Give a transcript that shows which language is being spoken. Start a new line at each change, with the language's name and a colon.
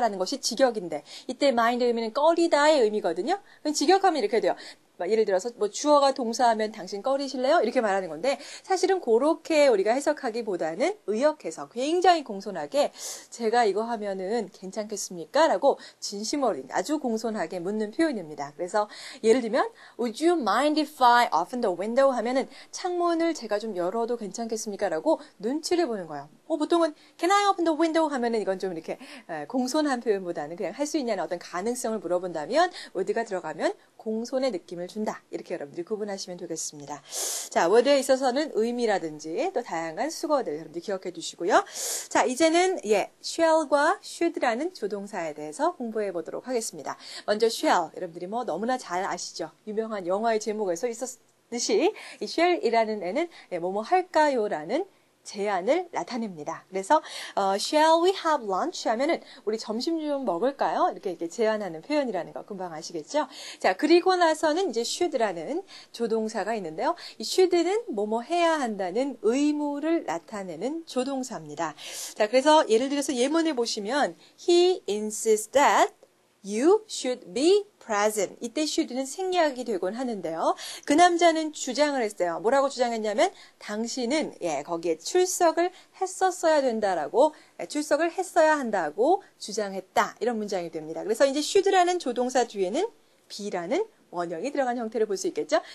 Korean: 라는 것이 직역인데 이때 mind 의미는 꺼리다의 의미거든요. 그럼 직역하면 이렇게 돼요. 예를 들어서 뭐 주어가 동사하면 당신 꺼리실래요? 이렇게 말하는 건데 사실은 그렇게 우리가 해석하기보다는 의역해서 굉장히 공손하게 제가 이거 하면은 괜찮겠습니까? 라고 진심어린 아주 공손하게 묻는 표현입니다. 그래서 예를 들면
English: Would you mind if I open the window?
Korean: 하면은 창문을 제가 좀 열어도 괜찮겠습니까? 라고 눈치를 보는 거예요. 보통은
English: Can I open the window?
Korean: 하면은 이건 좀 이렇게 공손한 표현보다는 그냥 할 수 있냐는 어떤 가능성을 물어본다면 would가 들어가면 공손의 느낌을 준다. 이렇게 여러분들이 구분하시면 되겠습니다. 자, word에 있어서는 의미라든지 또 다양한 수거들 여러분들 기억해 두시고요. 자, 이제는 shall과 should라는 조동사에 대해서 공부해 보도록 하겠습니다. 먼저 shall, 여러분들이 뭐 너무나 잘 아시죠? 유명한 영화의 제목에서 있었듯이 이 shall이라는 애는 뭐뭐 할까요라는 제안을 나타냅니다. 그래서
English: Shall we have lunch?
Korean: 하면은 우리 점심 좀 먹을까요? 이렇게 제안하는 표현이라는 거 금방 아시겠죠? 자, 그리고 나서는 이제 should라는 조동사가 있는데요. 이 should는 뭐뭐 해야 한다는 의무를 나타내는 조동사입니다. 자, 그래서 예를 들어서 예문을 보시면
English: He insists that you should be present.
Korean: 이때 should는 생략이 되곤 하는데요. 그 남자는 주장을 했어요. 뭐라고 주장했냐면 당신은 거기에 출석을 했었어야 된다라고 출석을 했어야 한다고 주장했다. 이런 문장이 됩니다. 그래서 이제 should라는 조동사 뒤에는 be라는 원형이 들어간 형태를 볼 수 있겠죠.